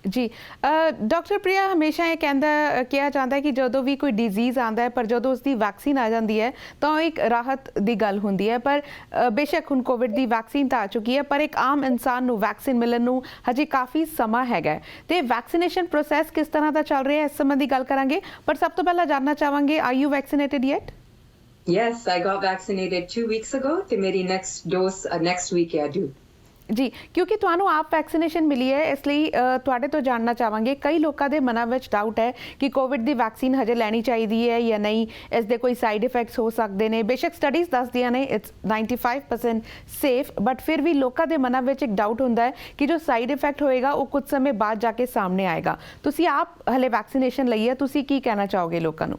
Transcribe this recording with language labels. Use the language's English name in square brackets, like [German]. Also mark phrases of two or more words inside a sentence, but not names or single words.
[Punjabi] ਜੀ ਡਾਕਟਰ ਪ੍ਰਿਆ ਹਮੇਸ਼ਾ ਇਹ ਕਿਹਾ ਜਾਂਦਾ ਹੈ ਕਿ ਜਦੋਂ ਵੀ ਕੋਈ ਡਿਜ਼ੀਜ਼ ਆਉਂਦਾ ਹੈ ਪਰ ਜਦੋਂ ਉਸ ਦੀ ਵੈਕਸੀਨ ਆ ਜਾਂਦੀ ਹੈ ਤਾਂ ਉਹ ਇੱਕ ਰਾਹਤ ਦੀ ਗੱਲ ਹੁੰਦੀ ਹੈ ਪਰ ਬੇਸ਼ੱਕ ਹੁਣ ਕੋਵਿਡ ਦੀ ਵੈਕਸੀਨ ਤਾਂ ਆ ਚੁੱਕੀ ਹੈ ਪਰ ਇੱਕ ਆਮ ਇਨਸਾਨ ਨੂੰ ਵੈਕਸੀਨ ਮਿਲਣ ਨੂੰ ਹਜੇ ਕਾਫੀ ਸਮਾਂ ਹੈਗਾ ਤੇ [English] vaccination process [Punjabi] ਕਿਸ ਤਰ੍ਹਾਂ ਦਾ ਚੱਲ ਰਿਹਾ ਹੈ ਇਸ ਸੰਬੰਧੀ ਗੱਲ ਕਰਾਂਗੇ ਪਰ ਸਭ ਤੋਂ ਪਹਿਲਾਂ ਜਾਣਨਾ ਚਾਹਾਂਗੇ [English] are you vaccinated yet? Yes, I got vaccinated 2 weeks ago [Punjabi] ਤੇ ਮੇਰੀ [English] next dose next week ਹੈ due. [Punjabi] ਜੀ ਕਿਉਂਕਿ ਤੁਹਾਨੂੰ ਆਪ ਵੈਕਸੀਨੇਸ਼ਨ ਮਿਲੀ ਹੈ ਇਸ ਲਈ ਤੁਹਾਡੇ ਤੋਂ ਜਾਣਨਾ ਚਾਹਾਂਗੇ ਕਈ ਲੋਕਾਂ ਦੇ ਮਨਾਂ ਵਿੱਚ ਡਾਊਟ ਹੈ ਕਿ ਕੋਵਿਡ ਦੀ ਵੈਕਸੀਨ ਹਜੇ ਲੈਣੀ ਚਾਹੀਦੀ ਹੈ ਜਾਂ ਨਹੀਂ ਇਸ ਦੇ ਕੋਈ [English] side effects [Punjabi] ਹੋ ਸਕਦੇ ਨੇ ਬੇਸ਼ੱਕ ਸਟੱਡੀਜ਼ ਦੱਸਦੀਆਂ ਨੇ [English] it's 95% safe but [Punjabi] ਫਿਰ ਵੀ ਲੋਕਾਂ ਦੇ ਮਨਾਂ ਵਿੱਚ ਇੱਕ ਡਾਊਟ ਹੁੰਦਾ ਹੈ ਕਿ ਜੋ [English] side effect [Punjabi] ਹੋਏਗਾ ਉਹ ਕੁਝ ਸਮੇਂ ਬਾਅਦ ਜਾ ਕੇ ਸਾਹਮਣੇ ਆਏਗਾ ਤੁਸੀਂ ਆਪ ਹਲੇ ਵੈਕਸੀਨੇਸ਼ਨ ਲਈ ਹੈ ਤੁਸੀਂ ਕੀ ਕਹਿਣਾ ਚਾਹੋਗੇ ਲੋਕਾਂ ਨੂੰ?